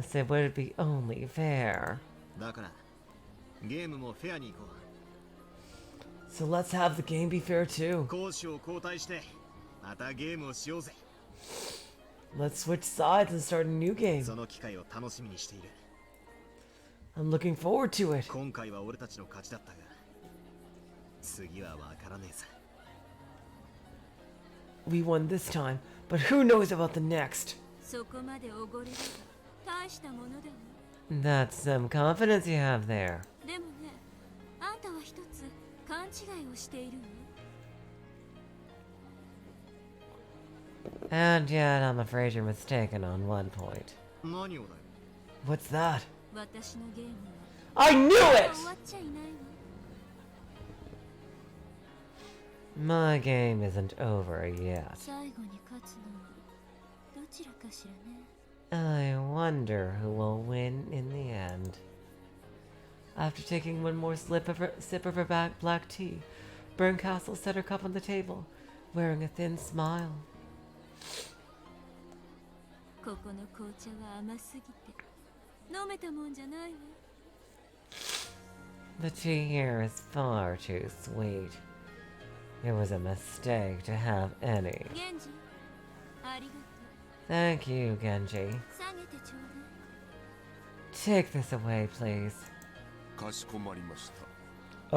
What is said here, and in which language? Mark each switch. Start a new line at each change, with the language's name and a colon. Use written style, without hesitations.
English: Yes, it would be only fair.
Japanese: だからゲームもフェアに行こ
English: So let's have the game be fair too.
Japanese: う。攻守を交代してまたゲームをしようぜ。
English: Let's switch sides and start a new game.
Japanese: その機会を楽しみにしている。
English: I'm looking forward to it.
Japanese: 今回は俺たちの勝ちだったが、次はわからねえさ。
English: We won this time, but who knows about the next?
Japanese: そこまでおごれれば大したものだわ。
English: That's some confidence you have there.
Japanese: でもね、あんたは一つ勘違いをしているわ。
English: And yet, I'm afraid you're mistaken on one point.
Japanese: 何をだよ。
English: What's that?
Japanese: 私のゲーム
English: I knew
Japanese: は
English: it!
Japanese: 終わっちゃいないわ。
English: My game isn't over yet.
Japanese: 最後に勝つのはどちらかしらね。
English: I wonder who will win in the end. After taking one more sip of her black tea, Bernkastel set her cup on the table, wearing a thin smile.
Japanese: ここの紅茶は甘すぎて飲めたもんじゃないわ。
English: The tea here is far too sweet. It was a mistake to have any.
Japanese: ゲンジ、ありがとう。
English: Thank you, Genji.
Japanese: 下げてちょうだい。
English: Take this away, please.
Japanese: かしこまりました。